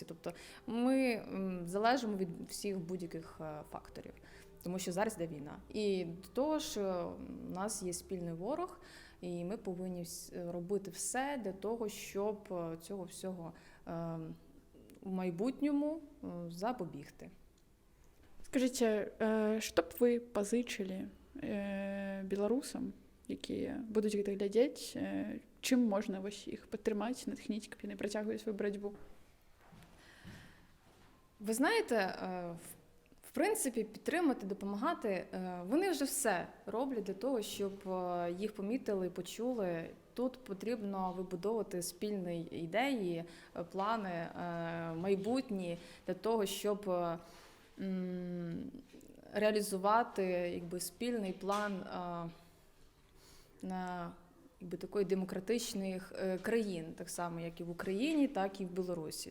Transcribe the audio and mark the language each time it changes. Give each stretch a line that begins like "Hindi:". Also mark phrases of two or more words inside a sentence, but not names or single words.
Ukrainian: Тобто ми залежимо від всіх будь-яких факторів, тому що зараз йде війна. І до того ж, у нас є спільний ворог, і ми повинні робити все для того, щоб цього всього в майбутньому запобігти. Скажіть,
Belarusian: што б вы пазычылі беларусам, якія будуць гэта глядзець, чым можна вось іх падтрымаць, натхніць, каб яны працягвалі сваю барацьбу?
Ukrainian: Ви знаєте, в принципі, підтримати, допомагати, вони вже все роблять для того, щоб їх помітили, почули. Тут потрібно вибудовувати спільні ідеї, плани майбутні для того, щоб реалізувати спільний план на такої демократичних країн, так само, як і в Україні, так і в Білорусі.